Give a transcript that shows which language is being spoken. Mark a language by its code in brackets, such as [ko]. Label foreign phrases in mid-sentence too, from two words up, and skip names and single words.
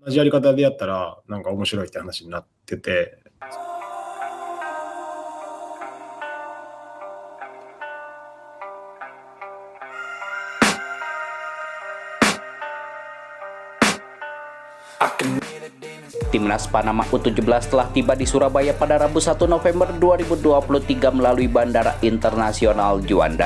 [ja] 同じやり方でやったら、なんか面白いって話になってて。 [id] Timnas Panama U17 telah tiba di Surabaya pada Rabu 1 November 2023 melalui Bandara Internasional Juanda.